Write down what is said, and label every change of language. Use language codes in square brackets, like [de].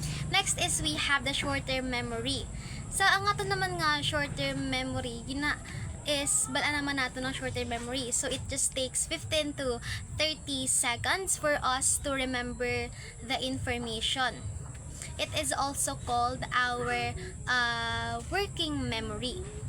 [en] Next is we have the short-term memory. [ceb] Sa ang ato naman nga short-term memory, balaan naman nato ng short-term memory. [en] So it just takes 15 to 30 seconds for us to remember the information. It is also called our working memory.